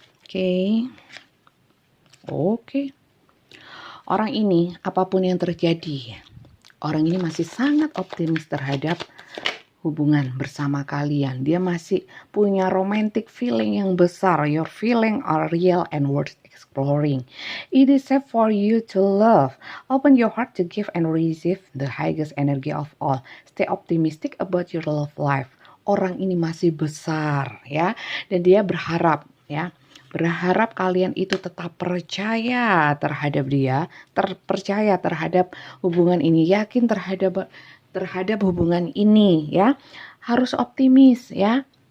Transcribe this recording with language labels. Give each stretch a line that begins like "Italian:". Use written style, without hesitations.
Indonesian: Oke. Oke. Orang ini apapun yang terjadi, orang ini masih sangat optimis terhadap hubungan bersama kalian. Dia masih punya
English: romantic feeling
Indonesian: yang besar.
English: Your feeling are real and worth exploring. It is safe for you to love. Open your heart to give and receive the highest energy of all. Stay optimistic about your love life.
Indonesian: Orang ini masih besar ya, dan dia berharap ya. Berharap kalian itu tetap percaya terhadap dia, terpercaya terhadap hubungan ini, yakin terhadap hubungan ini ya. Harus optimis ya.